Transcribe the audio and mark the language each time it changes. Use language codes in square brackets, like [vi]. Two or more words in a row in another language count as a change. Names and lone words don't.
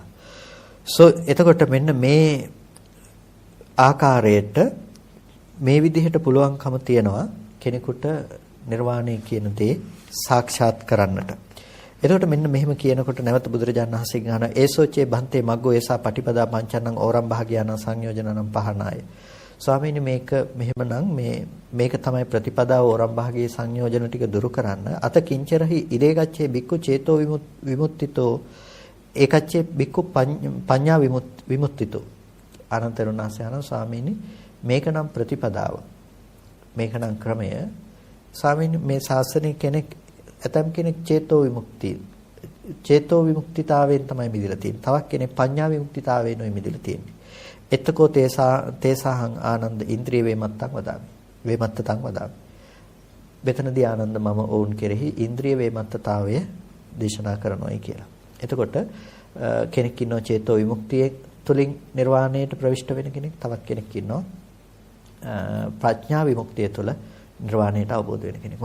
[si] එතකොට මෙන්න මේ ආකාරයට මේ විදිහට පුළුවන්කම තියනවා කෙනෙකුට නිර්වාණය කියන දේ සාක්ෂාත් කරන්නට. එතකොට මෙන්න මෙහෙම කියනකොට නැවත බුදුරජාණන් වහන්සේ ගාන [pi] ඒසෝචේ බන්තේ මග්ගෝ ඒසා පටිපදා පංචන්නං ඕරම් භාගයාන සංයෝජනනම් පහනාය. [si] ස්වාමීනි මේක මෙහෙමනම් මේක තමයි ප්‍රතිපදාව ඕරම් භාගයේ සංයෝජන ටික දුරු කරන්න. [pi] අත කිංචරහි ඉරේගච්ඡේ බික්කු චේතෝ විමුක්තිතෝ ඒකච්ඡේ බික්කු පඤ්ඤා විමුක්තිතෝ. [si] අනන්තරුණාසයන ස්වාමීනි මේක නම් ප්‍රතිපදාව. මේක නම් ක්‍රමය. ස්වාමීනි මේ ශාසනයේ කෙනෙක් ඇතම් කෙනෙක් චේතෝ විමුක්තිතාවයෙන් තමයි මිදලා තියෙන්නේ. තවත් කෙනෙක් පඤ්ඤා විමුක්තිතාවයෙන් මිදලා තියෙන්නේ. [pi] එතකෝ තේසාහං ආනන්ද ඉන්ද්‍රිය වේමත්තං වදාමි. වේමත්තතං වදාමි. [si] මෙතනදී ආනන්ද මම ඔවුන් කෙරෙහි ඉන්ද්‍රිය වේමත්තතාවය දේශනා කරනවායි කියලා. එතකොට කෙනෙක් ඉන්නවා චේතෝ විමුක්තිය තුලින් නිර්වාණයට ප්‍රවිෂ්ඨ වෙන කෙනෙක්. තවත් කෙනෙක් ඉන්නවා ප්‍රඥා විමුක්තිය තුළ නිර්වාණයට අවබෝධ වෙන කෙනෙක්.